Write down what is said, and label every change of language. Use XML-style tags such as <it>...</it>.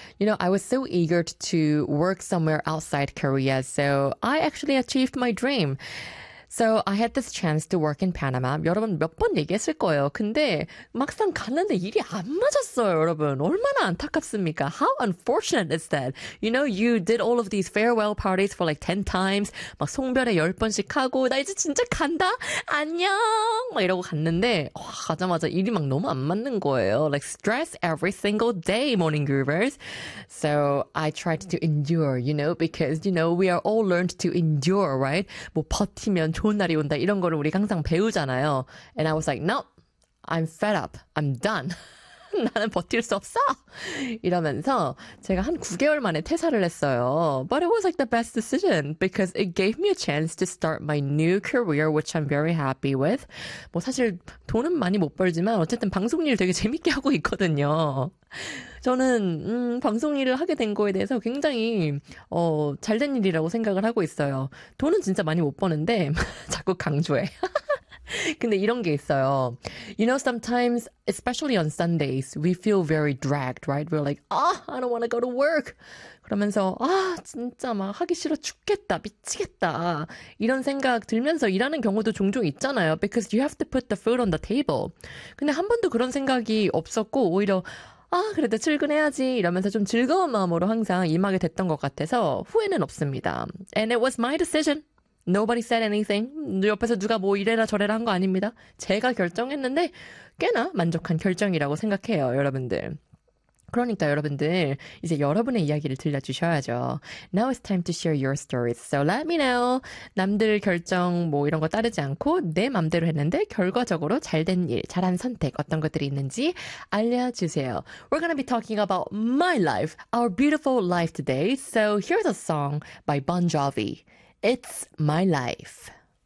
<en>You know, I was so eager to work somewhere outside Korea, so I actually achieved my dream. So I had this chance to work in Panama.</en> <ko>여러분 몇 번 얘기했을 거예요. 근데 막상 갔는데 일이 안 맞았어요, 여러분. 얼마나 안타깝습니까?</ko> <en>How unfortunate is that? You know, you did all of these farewell parties for like 10 times.</en> <ko>막 송별회 10번씩 하고 나 이제 진짜 간다. 안녕. 막 이러고 갔는데 가자마자 일이 막 너무 안 맞는 거예요.</ko> <en>Like stress every single day, morning groovers. So I tried to endure, you know, because you know, we are all learned to endure, right?</en> <ko>뭐 버티면 좋은 날이 온다 이런 거를 우리 항상 배우잖아요.</ko> <en>And I was like, nope, I'm fed up, I'm done.</en> <ko>나는 버틸 수 없어. 이러면서 제가 한 9개월 만에 퇴사를 했어요.</ko> <en>But it was like the best decision because it gave me a chance to start my new career, which I'm very happy with.</en> <ko>뭐 사실 돈은 많이 못 벌지만 어쨌든 방송 일 되게 재밌게 하고 있거든요. 저는 방송 일을 하게 된 거에 대해서 굉장히 잘 된 일이라고 생각을 하고 있어요. 돈은 진짜 많이 못 버는데 자꾸 강조해. 근데 이런 게 있어요.</ko> <en>You know, sometimes, especially on Sundays, we feel very dragged, right? We're like, ah, I don't want to go to work.</en> <ko>그러면서, 아, 진짜 막 하기 싫어 죽겠다, 미치겠다. 이런 생각 들면서 일하는 경우도 종종 있잖아요.</ko> <en>Because you have to put the food on the table.</en> <ko>근데 한 번도 그런 생각이 없었고, 오히려, 아, 그래도 출근해야지 이러면서 좀 즐거운 마음으로 항상 임하게 됐던 것 같아서 후회는 없습니다.</ko> <en>And it was my decision. Nobody said anything.</en> <ko>옆에서 누가 뭐 이래라 저래라 한 거 아닙니다. 제가 결정했는데 꽤나 만족한 결정이라고 생각해요, 여러분들. 그러니까 여러분들, 이제 여러분의 이야기를 들려주셔야죠.</ko> <en>Now it's time to share your stories. So let me know.</en> <ko>남들 결정 뭐 이런 거 따르지 않고 내 맘대로 했는데 결과적으로 잘 된 일, 잘한 선택 어떤 것들이 있는지 알려주세요.</ko> <en>We're going to be talking about my life, our beautiful life today. So here's a song by Bon Jovi. It's my life.</en>